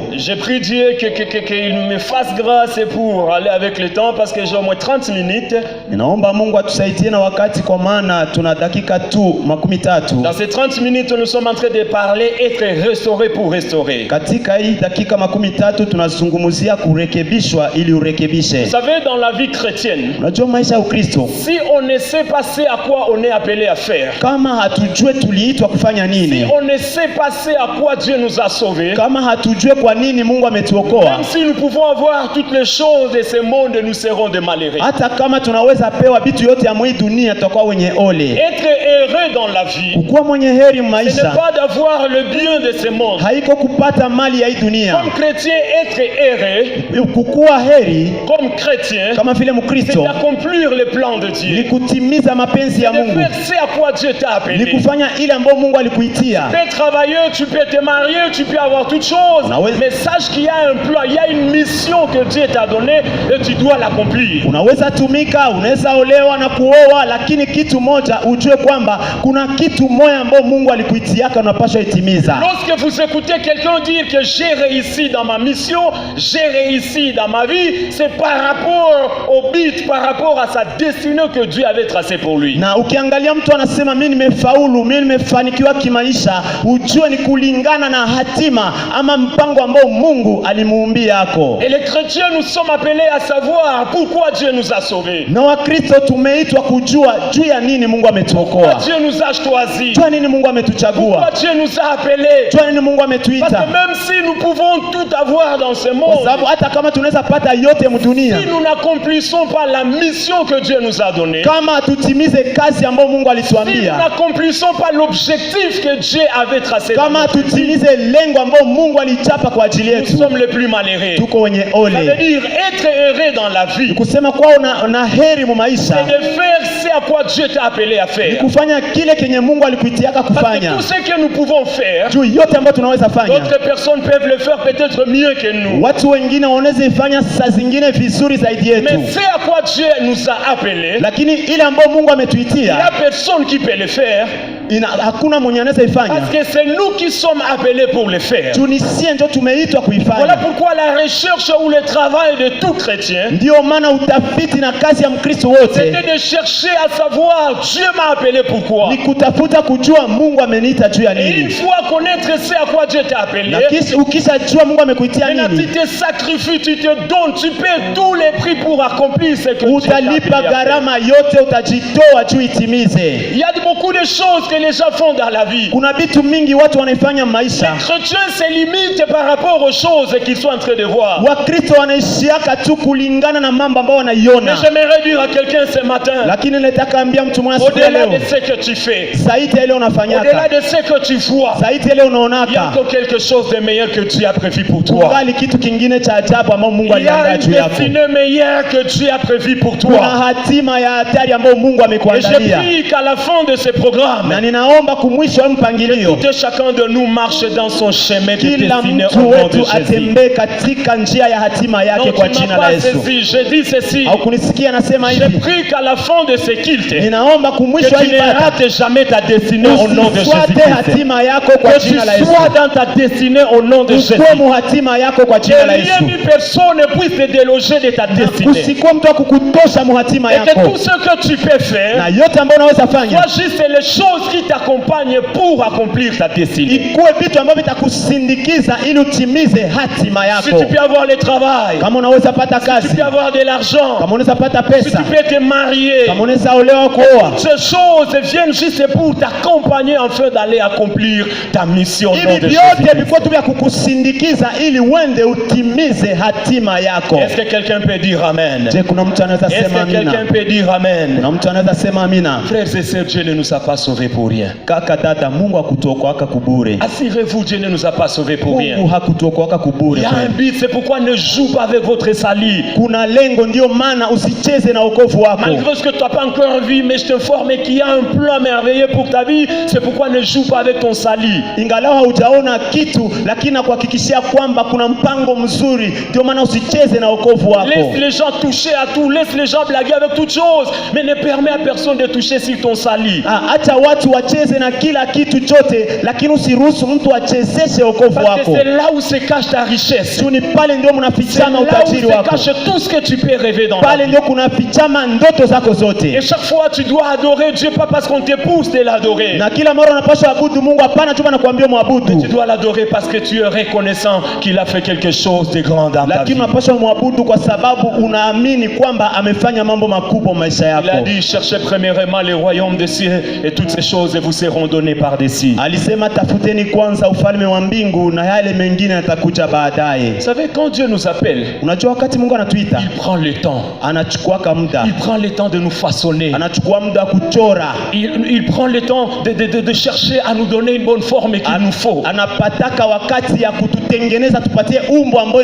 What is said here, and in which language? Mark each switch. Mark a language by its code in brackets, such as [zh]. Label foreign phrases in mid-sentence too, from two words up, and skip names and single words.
[fr] Je prie Dieu qu'il me fasse grâce pour aller avec le temps parce que j'ai au moins 30 minutes. [sw] Ninaomba Mungu atusaidie na wakati kwa maana tuna dakika tu 13. [fr] Dans ces 30 minutes, nous sommes en train de parler être restauré pour restaurer. [sw] Katika hii dakika 13 tunazungumzia kurekebishwa ili urekebishe. [fr] Vous savez, dans la vie chrétienne, [sw] unajua maisha ya Ukristo, [fr] si on ne sait pas à quoi on est appelé à faire, [sw] kama hatujue tuliitwa kufanya nini, [fr] si on ne sait pas à quoi Dieu nous a sauvés, [sw] kama hatujue kwa nini Mungu ametuokoa, [fr] même si nous pouvons avoir toutes les choses de ce monde, nous serons des malheureux. [sw] Hata kama tunaweza pewa vitu yote ya hii dunia, tutakuwa wenye ole. [fr] Être heureux dans la vie, [sw] kukuwa mwenye heri maisha, [fr] ce n'est pas d'avoir le bien de ce monde. [sw] Haiko kupata mali ya hii dunia. [fr] Comme chrétien, être heureux, [sw] kukuwa heri [fr] comme chrétien, [sw] kama vile Mkristo, [fr] c'est d'accomplir le plan de Dieu. [sw] Ni kutimiza mapenzi ya Mungu. [fr] C'est à quoi Dieu t'a appelé. [sw] Ni kufanya ile ambayo Mungu alikuitia. [fr] Tu peux travailler, tu peux te marier, tu peux avoir toutes choses. Mais sache qu'il y a un plan, il y a une mission que Dieu t'a donnée et tu dois l'accomplir. [sw] Unaweza tumika, unaweza olewa na kuoa, lakini kitu moja ujue kwamba kuna kitu moja ambayo Mungu alikuitiaka unapaswa itimiza. [fr] Lorsque vous écoutez quelqu'un dire que j'ai réussi dans ma mission, j'ai réussi dans ma vie, c'est par rapport au but, par rapport à sa destinée que Dieu avait tracée pour lui. [sw] Na ukiangalia mtu anasema mimi nimefaulu, mimi nimefanikiwa kimaisha, ujue ni kulingana na hatima ama mpango ambao Mungu alimuumbia yako. [fr] Et les chrétiens, nous sommes appelés à savoir pourquoi Dieu nous a sauvés. [sw] Na Wakristo tumeitwa kujua juu ya nini Mungu ametuokoa. [fr] Pourquoi Dieu nous a choisis. [sw] Juu ya nini Mungu ametuchagua. [fr] Pourquoi Dieu nous a appelés. [sw] Juu ya nini Mungu ametuita. [fr] Parce que même si nous pouvons tout avoir dans ce monde, [sw] kwa sababu hata kama tunaweza pata yote mdunia, [fr] si nous n'accomplissons pas la mission que Dieu nous a donnée, [sw] kama tutimize kazi ambayo Mungu alituambia, [fr] si nous n'accomplissons pas l'objectif que Dieu avait tracé, [sw] kama tutimize lengo ambalo Mungu alichapa kwa ajili yetu, [fr] nous sommes les plus malheureux. [sw] Tuko wenye ole. [fr] Ça veut dire être heureux dans la vie. [sw] Kusema kwa una heri mu maisha, [fr] c'est de faire ce à quoi Dieu t'a appelé à faire. [sw] Ni kufanya kile kenye Mungu alikuitiaka kufanya. [fr] Parce que tout ce que nous pouvons faire, [sw] juu yote ambayo tunaweza fanya, [fr] d'autres personnes peuvent le faire peut-être mieux que nous. [sw] Watu wengine wanaweza fanya saa zingine vizuri zaidi yetu. [fr] Mais c'est à quoi Dieu nous a appelés, [sw] lakini ile ambayo Mungu ametuitia, [fr] il y a personne qui peut le faire. [sw] hakuna mwenye anaweza ifanya. [fr] Parce que c'est nous qui sommes appelés pour le faire. [sw] Tunisie ndio tumeitwa kuifanya. [fr] Voilà pourquoi la recherche ou le travail de tout chrétien, [sw] ndio maana utafiti na kazi ya Mkristo wote, [fr] c'était de chercher à savoir Dieu m'a appelé pourquoi. [sw] Ni kutafuta kujua Mungu ameniita juu ya [fr] Et [sw] nini. [fr] une fois connaître c'est à quoi Dieu t'a appelé, [sw] Na ukishajua Mungu amekuitia [fr] maintenant tu [sw] nini, [fr] te sacrifies, tu te donnes, tu paies tous les prix pour accomplir ce que Dieu t'a appelé. [sw] utalipa gharama yote, utajitoa juu itimize. [fr] Il y a beaucoup de choses que les gens font dans la vie. [sw] Kuna vitu mingi watu wanaifanya maisha. [fr] Les chrétiens se limitent par rapport aux choses qu'ils sont en train de voir. [sw] Wakristo wanaishiaka tu kulingana na mambo ambayo [fr] Mais [sw] wanaiona. [fr] j'aimerais dire à quelqu'un ce matin, [sw] Lakini nataka ambia mtu mmoja siku ya [fr] au-delà [sw] leo, [fr] de ce que tu fais, [sw] zaidi ya ile [fr] au-delà [sw] unafanyaka, [fr] de ce que tu vois, [sw] zaidi ya ile [fr] il y a [sw] unaonaka, [fr] encore quelque chose de meilleur que Dieu a prévu pour toi. [sw] kungali kitu kingine cha ajabu ambayo Mungu [fr] Il y a [sw] aliandaa [fr] une [sw] juu yako. [fr] destinée meilleure que Dieu a prévu pour [sw] Kuna [fr] toi. [sw] hatima ya hatari ambayo Mungu [fr] Et je [sw] amekuandalia. [fr] prie qu'à la fin de ce programme, [sw] Na ninaomba kumwisho wa mpangilio, [fr] tout et chacun de nous marche dans son chemin de [sw] kila [fr] destinée au [sw] mtu [fr] nom de [sw] wetu [fr] Jésus. [sw] atembee katika njia ya hatima yake [fr] Donc [sw] kwa [fr] tu [sw] jina [fr] m'as [sw] la [fr] pas [sw] Yesu. [fr] saisi, je dis ceci, [sw] Au kunisikia nasema [fr] je [sw] hivi, [fr] prie qu'à la fin de ce culte, [sw] ninaomba kumwisho wa [fr] que tu ne [sw] ibada [fr] rates jamais ta destinée au nom de [sw] usifuate [fr] Jésus-Christ. [sw] hatima yako kwa [fr] Que tu [sw] jina la Yesu. [fr] sois dans ta destinée au nom de Jésus. [sw] Ukuwe muhatima yako kwa [fr] Que [sw] jina la [fr] rien [sw] Yesu. [fr] ni personne ne puisse te déloger de ta destinée. [sw] Usikuwe mtu wa kukutosha muhatima [fr] Et que [sw] yako, [fr] tout ce que tu peux faire [sw] na yote ambayo unaweza fanya [fr] soit juste les choses qui t'accompagnent pour accomplir ta destinée. [sw] ikuwe vitu ambavyo vitakusindikiza ili utimize hatima [fr] Si [sw] yako. [fr] tu peux avoir le travail, [sw] Kama unaweza pata [fr] si [sw] kazi, [fr] tu peux avoir de l'argent, [sw] kama unaweza pata [fr] si [sw] pesa, [fr] tu peux te marier, [sw] kama unaweza olewa kuoa, [fr] ces choses viennent juste pour t'accompagner afin d'aller accomplir ta mission au nom [sw] hivi [fr] de [sw] vyote [fr] Jésus. [sw] vilikuwa tu vya kukusindikiza ili uende utimize hatima yako. [fr] Est-ce que quelqu'un peut dire Amen? [sw] Je, kuna mtu anaweza [fr] Est-ce [sw] sema [fr] que quelqu'un [sw] amina? [fr] peut dire Amen? [sw] Kuna mtu anaweza sema amina? [fr] Frères et sœurs, Dieu ne nous a pas sauvés pour rien. [sw] Kaka dada, Mungu hakutuokoaka kubure. [fr] Assurez-vous, Dieu ne nous a pas sauvés pour rien. [sw] Mungu hakutuokoaka kubure. [fr] Il y a un but, c'est pourquoi ne joue pas avec votre salut. [sw] Kuna lengo, ndio maana usicheze na wokovu wako. [fr] Malgré ce que tu n'as pas encore vu, mais je t'informe qu'il y a un plan merveilleux pour ta vie. C'est pourquoi ne joue pas avec ton salut. [sw] Ingalau haujaona kitu, lakini nakuhakikishia kwamba kuna mpango mzuri, ndio maana usicheze na wokovu wako. [fr] Laisse les gens toucher à tout, laisse les gens blaguer avec toutes choses, mais ne permets à personne de toucher sur ton salut. [sw] Acha watu wacheze na kila kitu chote, lakini usiruhusu mtu achezeshe wokovu [fr] Parce que [sw] wako. [fr] c'est là où se cache ta richesse. [sw] Ni pale ndio [fr] C'est [sw] mnafichama [fr] là où [sw] utajiri [fr] se [sw] wako. [fr] cache tout ce que tu peux rêver dans la [sw] Pale [fr] vie. [sw] ndio kunafichama ndoto zako [fr] Et [sw] zote. [fr] chaque fois tu dois adorer Dieu, pas parce qu'on te pousse de l'adorer. [sw] Na kila mara unapaswa abudu Mungu, hapana tu nakwambia [fr] Tu [sw] muabudu. [fr] dois l'adorer parce que tu es reconnaissant qu'il a fait quelque chose de grand dans ta vie. [sw] Lakini unapaswa muabudu kwa sababu unaamini kwamba amefanya mambo makubwa maisha [fr] Il a [sw] yako. [fr] dit, cherchez premièrement le royaume des cieux et toutes ces choses vous seront données par-dessus. [sw] Alisema tafuteni kwanza ufalme wa mbingu na yale mengine yatakuja baadaye. [fr] Vous savez, quand Dieu nous appelle, [sw] Unajua wakati Mungu anatuita, [fr] il prend le temps. [sw] anachukua muda. [fr] Il prend le temps de nous façonner. [sw] Anachukua muda kuchora. [fr] Il prend le temps de chercher à nous donner une bonne forme qu'il nous faut. [sw] Anapataka wakati ya kututengeneza tupatie umbo ambayo